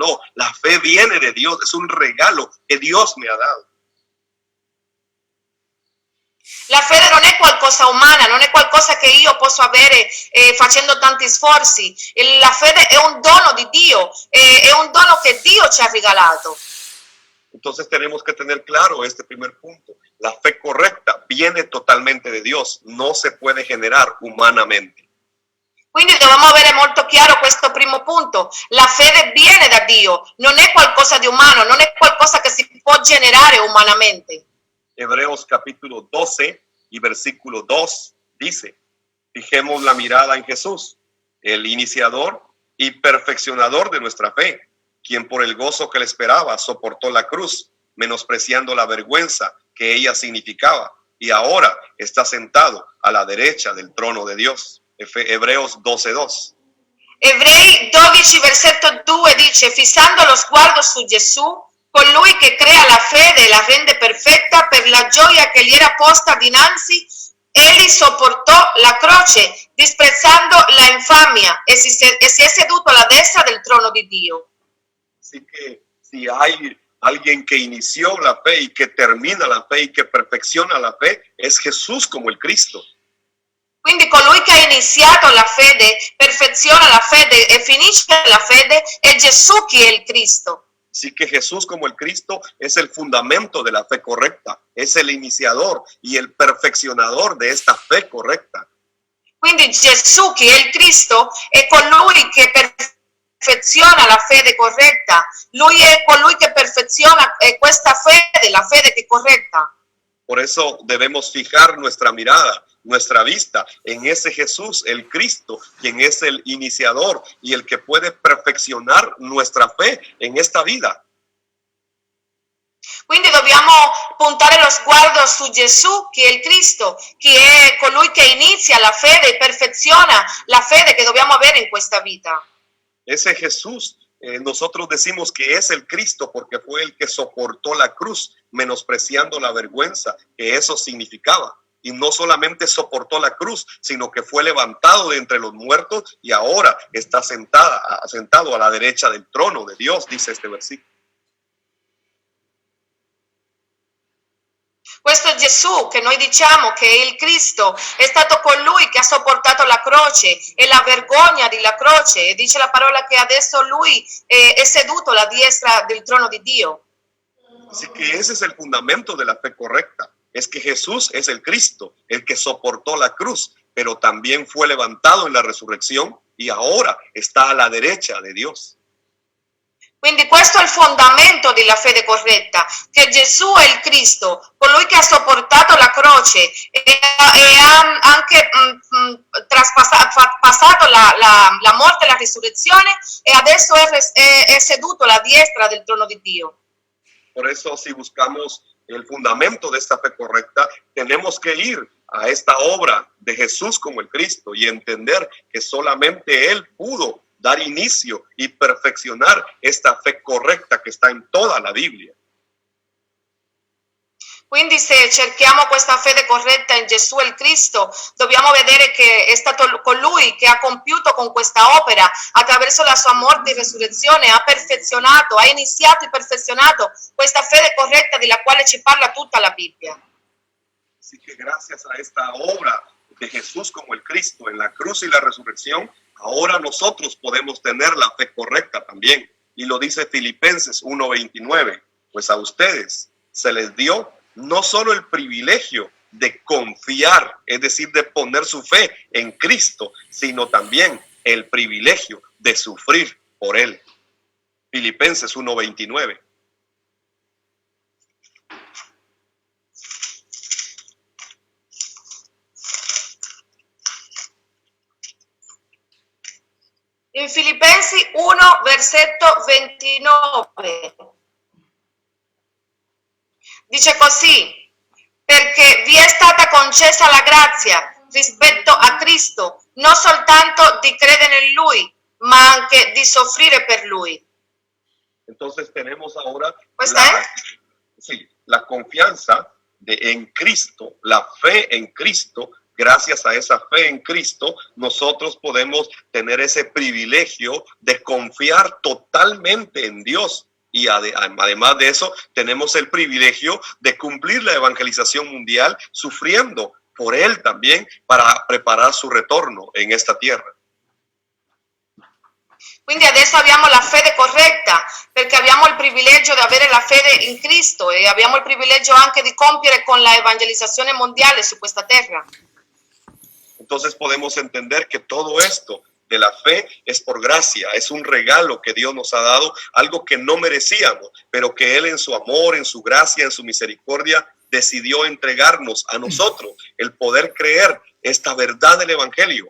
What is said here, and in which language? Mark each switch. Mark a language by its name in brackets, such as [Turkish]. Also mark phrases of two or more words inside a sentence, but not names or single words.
[Spanish] No, la fe viene de Dios, es un regalo que Dios me ha dado. [Italian] La fede non è qualcosa umana, non è qualcosa che io posso avere facendo tanti sforzi. La fede è un dono di Dio, è un dono che Dio ci ha regalato. [Spanish] Entonces tenemos que tener claro este primer punto. La fe correcta viene totalmente de Dios, no se puede generar humanamente. [Italian] Quindi dobbiamo avere molto chiaro questo primo punto. La fede viene da Dio, non è qualcosa di umano, non è qualcosa che si può generare umanamente. [Spanish] Hebreos capítulo 12 y versículo 2 dice: fijemos la mirada en Jesús, el iniciador y perfeccionador de nuestra fe, quien por el gozo que le esperaba soportó la cruz, menospreciando la vergüenza que ella significaba, y ahora está sentado a la derecha del trono de Dios. Hebreos 12:2. [Italian] Ebrei 12 versetto 2 dice: fissando lo sguardo su Gesù, colui che crea la fede e la rende perfetta, per la gioia che gli era posta dinanzi, egli sopportò la croce, disprezzando la infamia, e si è seduto alla destra del trono di Dio. [Spanish] Así que si hay alguien que inició la fe y que termina la fe y que perfecciona la fe, es Jesús como el Cristo. [Italian] Quindi colui che ha iniziato la fede, perfeziona la fede e finisce la fede, è Gesù che è il Cristo. [Spanish] Así que Jesús como el Cristo es el fundamento de la fe correcta, es el iniciador y el perfeccionador de esta fe correcta. [Italian] Quindi Gesù che è il Cristo è colui che perfeziona la fede corretta, lui è colui che perfeziona questa fede, la fede che è corretta. [Spanish] Por eso debemos fijar nuestra mirada, nuestra vista en ese Jesús, el Cristo, quien es el iniciador y el que puede perfeccionar nuestra fe en esta vida. [Italian] Quindi dobbiamo puntare lo sguardo su Gesù, che è il Cristo, che è colui che inizia la fede e perfeziona la fede che dobbiamo avere in questa vita. [Spanish] Ese Jesús, nosotros decimos que es el Cristo porque fue el que soportó la cruz, menospreciando la vergüenza que eso significaba. Y no solamente soportó la cruz, sino que fue levantado de entre los muertos y ahora está sentado a la derecha del trono de Dios, dice este versículo. [Italian] Questo Gesù che noi diciamo che è il Cristo è stato colui che ha sopportato la croce e la vergogna della croce, e dice la parola che adesso lui è seduto alla destra del trono di Dio. [Spanish] Así que ese es el fundamento de la fe correcta. Es que Jesús es el Cristo, el que soportó la cruz, pero también fue levantado en la resurrección y ahora está a la derecha de Dios. [Italian] Quindi questo è il fondamento della fede corretta, che Gesù è il Cristo, colui che ha sopportato la croce e ha anche passato la morte e la risurrezione e adesso è seduto alla diestra del trono di Dio. [Spanish] Por eso, si buscamos el fundamento de esta fe correcta, tenemos que ir a esta obra de Jesús como el Cristo y entender que solamente Él pudo dar inicio y perfeccionar esta fe correcta [Italian] che sta in toda la Bibbia. Quindi se cerchiamo questa fede corretta in Gesù il Cristo, dobbiamo vedere che è stato colui che ha compiuto con questa opera attraverso la sua morte e resurrezione, ha perfezionato, ha iniziato e perfezionato questa fede corretta della quale ci parla tutta la Bibbia. [Spanish] Así que gracias a esta obra de Jesús como el Cristo en la cruz y la resurrección, ahora nosotros podemos tener la fe correcta también. Y lo dice Filipenses 1:29, pues a ustedes se les dio no solo el privilegio de confiar, es decir, de poner su fe en Cristo, sino también el privilegio de sufrir por Él. Filipenses 1:29. [Italian] In Filipensi 1, versetto 29, dice così, perché vi è stata concessa la grazia rispetto a Cristo, non soltanto di credere in Lui, ma anche di soffrire per Lui. [Spanish] Entonces tenemos ahora la confianza en Cristo, la fe en Cristo. Gracias a esa fe en Cristo, nosotros podemos tener ese privilegio de confiar totalmente en Dios. Y además de eso, tenemos el privilegio de cumplir la evangelización mundial sufriendo por Él también para preparar su retorno en esta tierra. [Italian] Quindi adesso abbiamo la fede corretta, perché abbiamo il privilegio di avere la fede in Cristo e abbiamo il privilegio anche di compiere con la evangelizzazione mondiale su questa terra. [Spanish] Entonces podemos entender que todo esto de la fe es por gracia, es un regalo que Dios nos ha dado, algo que no merecíamos, pero que Él en su amor, en su gracia, en su misericordia, decidió entregarnos a nosotros el poder creer esta verdad del Evangelio.